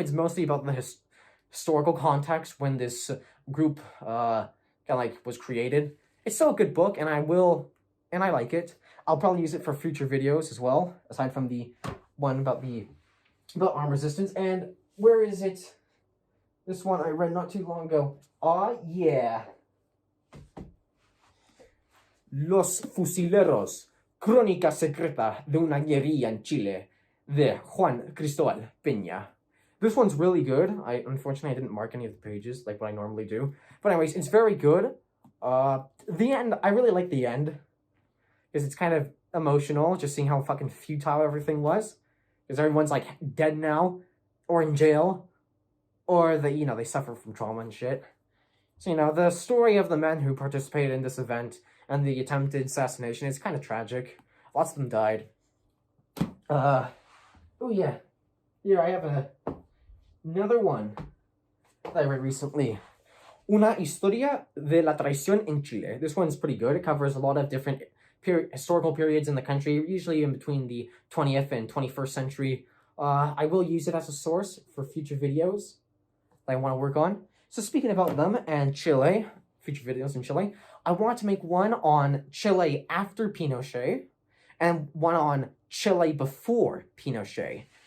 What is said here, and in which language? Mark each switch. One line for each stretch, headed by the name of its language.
English: It's mostly about the historical context when this group kind of like was created. It's still a good book, and I like it. I'll probably use it for future videos as well, aside from the one about armed resistance. And where is it? This one I read not too long ago. Yeah.
Spanish: Los Fusileros, Crónica Secreta de una Guerrilla en Chile, de Juan Cristóbal Peña.
English: This one's really good. Unfortunately, I didn't mark any of the pages like what I normally do. But anyways, it's very good. The end, I really like the end, because it's kind of emotional, just seeing how fucking futile everything was. Because everyone's like dead now, or in jail, or they suffer from trauma and shit. So, the story of the men who participated in this event and the attempted assassination is kind of tragic. Lots of them died. Oh yeah. Here I have another one that I read recently.
Spanish: Una historia de la traición en Chile.
English: This one's pretty good. It covers a lot of different historical periods in the country, usually in between the 20th and 21st century. I will use it as a source for future videos that I want to work on. So speaking about them and Chile, future videos in Chile, I want to make one on Chile after Pinochet and one on Chile before Pinochet.